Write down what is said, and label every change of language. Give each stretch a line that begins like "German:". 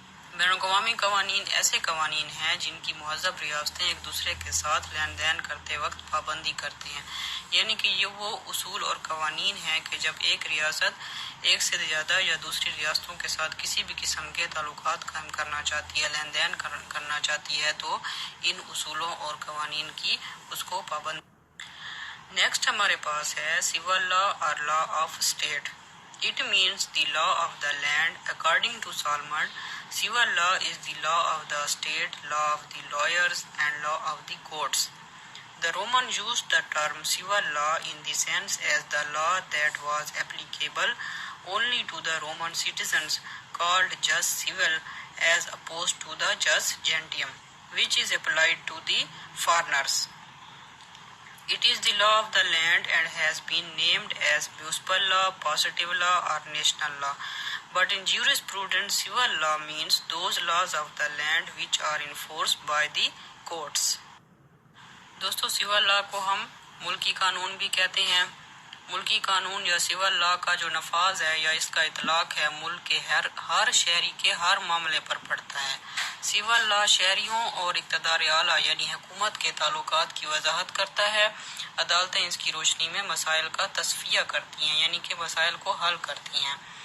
Urdu: بین الاقوامی قوانین ایسے قوانین ہیں جن کی مہذب ریاستیں ایک دوسرے کے ساتھ لین دین کرتے وقت پابندی کرتی ہیں، یعنی کہ یہ وہ اصول اور قوانین ہیں کہ جب ایک ریاست ایک سے زیادہ یا دوسری ریاستوں کے ساتھ کسی بھی قسم کے تعلقات قائم کرنا چاہتی ہے، لین دین کرنا چاہتی ہے، تو ان اصولوں اور قوانین کی اس کو پابند۔ نیکسٹ ہمارے پاس ہے سول لا اور law of state.
English: It means the law of the land. According to Salmond, civil law is the law of the state, law of the lawyers, and law of the courts. The Roman used the term civil law in the sense as the law that was applicable only to the Roman citizens, called jus civil, as opposed to the jus gentium, which is applied to the foreigners. It is the law of the land and has been named as municipal law, positive law, or national law. But in jurisprudence, civil law means those laws of the land which are enforced by the courts.
Urdu: دوستو civil law کو ہم ملکی قانون بھی کہتے ہیں۔ ملکی قانون یا سول لا کا جو نفاذ ہے یا اس کا اطلاق ہے ملک کے ہر شہری کے ہر معاملے پر پڑتا ہے۔ سول لا شہریوں اور اقتدار اعلیٰ یعنی حکومت کے تعلقات کی وضاحت کرتا ہے۔ عدالتیں اس کی روشنی میں مسائل کا تصفیہ کرتی ہیں یعنی کہ مسائل کو حل کرتی ہیں۔